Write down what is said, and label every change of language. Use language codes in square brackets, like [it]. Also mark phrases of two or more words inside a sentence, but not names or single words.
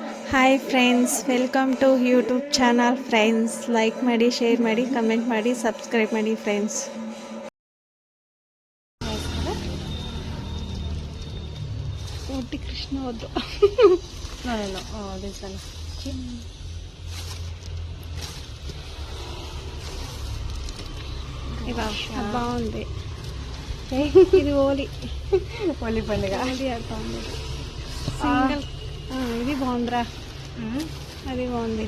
[en] Hi friends, welcome to YouTube channel friends. [kn] ಲೈಕ್ ಮಾಡಿ, ಶೇರ್ ಮಾಡಿ, ಕಮೆಂಟ್ ಮಾಡಿ, ಸಬ್ಸ್ಕ್ರೈಬ್ ಮಾಡಿ ಫ್ರೆಂಡ್ಸ್. [te] ಕೋಟಿ ಕೃಷ್ಣ ಹೋದ್ರು ఇవాళ బాగుంది. ఇది హోలీ పండుగ. హోలీ బాగుంది. సింగిల్ ఇది బాగుందిరా. అది బాగుంది.